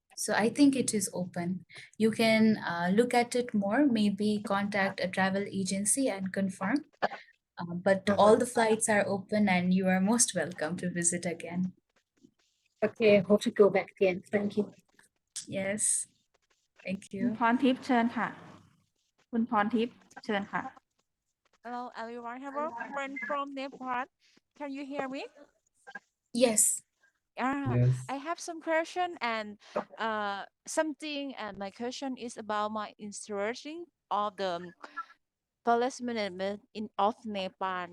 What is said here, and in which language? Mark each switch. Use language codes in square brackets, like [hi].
[en] So I think it is open. You can look at it more, maybe contact a travel agency and confirm. But all the flights are open and you are most welcome to visit again. Okay, hope to go back again. Thank you. Yes. Thank [th] คุณ [en] you. [th] พรทิพย์เชิญค่ะ คุณพรทิพย์เชิญค่ะ [en] Hello, everyone. Hello, friend from Nepal. Can you hear me? Yes. Yes. I have some question and something, and my question is about my interesting of the forest management of Nepal.